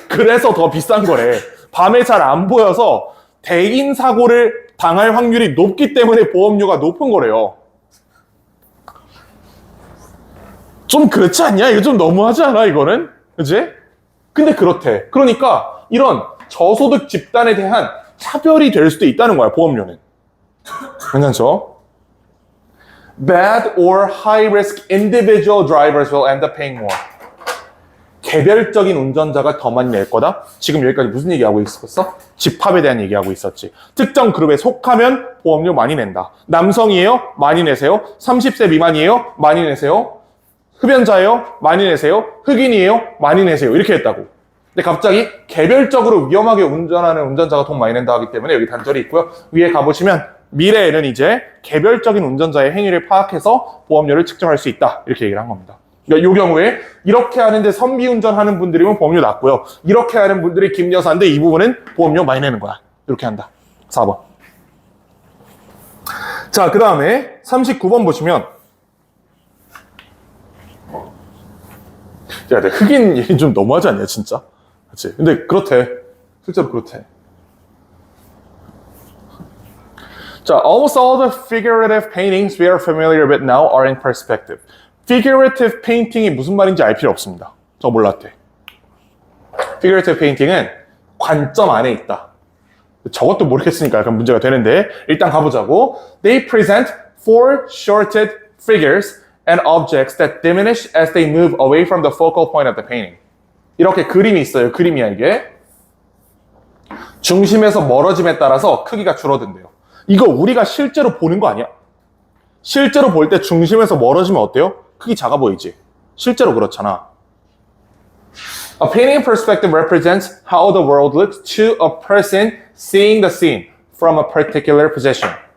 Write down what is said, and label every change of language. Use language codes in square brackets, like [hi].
[ko] 그래서 더 비싼 거래. 밤에 잘 안 보여서 대인 사고를 당할 확률이 높기 때문에 보험료가 높은 거래요. 좀 그렇지 않냐? 이거 좀 너무하지 않아, 이거는? 그치? 근데 그렇대. 그러니까 이런 저소득 집단에 대한 차별이 될 수도 있다는 거야, 보험료는. 괜찮죠? [en] Bad or high risk individual drivers will end up paying more. [ko] 개별적인 운전자가 더 많이 낼 거다? 지금 여기까지 무슨 얘기하고 있었어? 집합에 대한 얘기하고 있었지. 특정 그룹에 속하면 보험료 많이 낸다. 남성이에요? 많이 내세요. 30세 미만이에요? 많이 내세요. 흡연자예요? 많이 내세요. 흑인이에요? 많이 내세요. 이렇게 했다고. 근데 갑자기 개별적으로 위험하게 운전하는 운전자가 돈 많이 낸다 하기 때문에 여기 단절이 있고요. 위에 가보시면 미래에는 이제 개별적인 운전자의 행위를 파악해서 보험료를 측정할 수 있다. 이렇게 얘기를 한 겁니다. 그러니까 이 경우에 이렇게 하는데 선비운전하는 분들이면 보험료 낮고요. 이렇게 하는 분들이 김여사인데 이 부분은 보험료 많이 내는 거야. 이렇게 한다. 4번. 자, 그 다음에 39번 보시면 야, 흑인 얘기 좀 너무하지 않냐, 진짜? 그치? 근데 그렇대. 실제로 그렇대. [en] 자, almost all the figurative paintings we are familiar with now are in perspective. [ko] figurative painting이 무슨 말인지 알 필요 없습니다. 저 몰랐대. figurative painting은 관점 안에 있다. 저것도 모르겠으니까 약간 문제가 되는데 일단 가보자고. [en] They present foreshortened figures and objects that diminish as they move away from the focal point of the painting. [ko] 이렇게 그림이 있어요. 그림이야 이게. 중심에서 멀어짐에 따라서 크기가 줄어든대요. 이거 우리가 실제로 보는 거 아니야? 실제로 볼 때 중심에서 멀어지면 어때요? 크기 작아 보이지? 실제로 그렇잖아. [en] A painting perspective represents how the world looks to a person seeing the scene from a particular position.